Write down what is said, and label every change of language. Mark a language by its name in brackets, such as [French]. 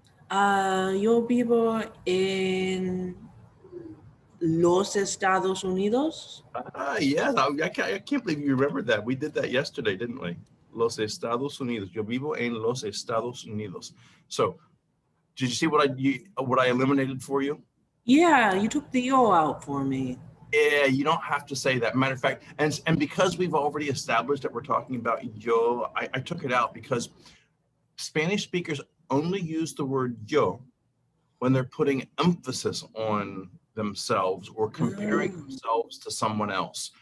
[Spanish] Yo vivo en los Estados Unidos. [English] Yeah. I can't believe you remembered that. We did that yesterday, didn't we? [Spanish] Los Estados Unidos. Yo vivo en los Estados Unidos. [English] So, did you see what I eliminated for you? Yeah, you took the yo out for me. Yeah, you don't have to say that. Matter of fact, and because we've already established that we're talking about yo, I took it out because Spanish speakers only use the word yo when they're putting emphasis on themselves or comparing themselves to someone else.